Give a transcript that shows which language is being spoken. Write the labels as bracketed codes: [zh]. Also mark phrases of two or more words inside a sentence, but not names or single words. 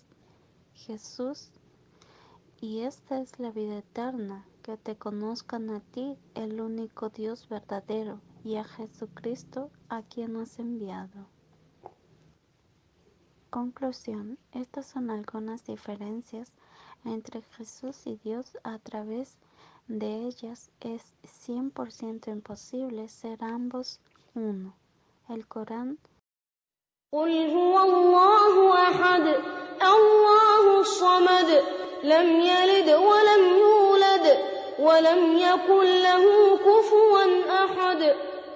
[es] Jesús, y esta es la vida eterna, que te conozcan a ti, el único Dios verdadero, y a Jesucristo, a quien has enviado. Conclusión. Estas son algunas diferencias entre Jesús y Dios. A través de ellas es 100% imposible ser ambos uno. El Corán. [ar] قل هو الله أحد الله الصمد لم يلد ولم يولد ولم يكن له كفوا أحد